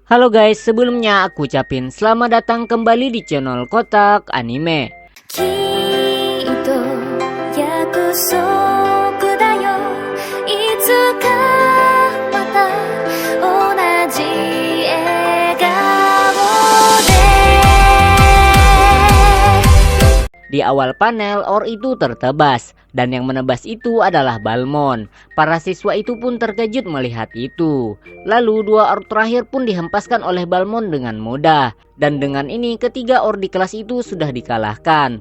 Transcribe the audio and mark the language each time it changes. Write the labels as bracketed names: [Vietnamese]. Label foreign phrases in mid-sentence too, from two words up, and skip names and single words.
[Indonesian] Halo guys, sebelumnya aku ucapin selamat datang kembali di channel Kotak Anime. [Japanese] きっと約束だよいつかまた同じ笑顔で [Indonesian] Di awal panel, Or itu tertebas, dan yang menebas itu adalah Balmond. Para siswa itu pun terkejut melihat itu. Lalu dua Or terakhir pun dihempaskan oleh Balmond dengan mudah. Dan dengan ini ketiga Or di kelas itu sudah dikalahkan.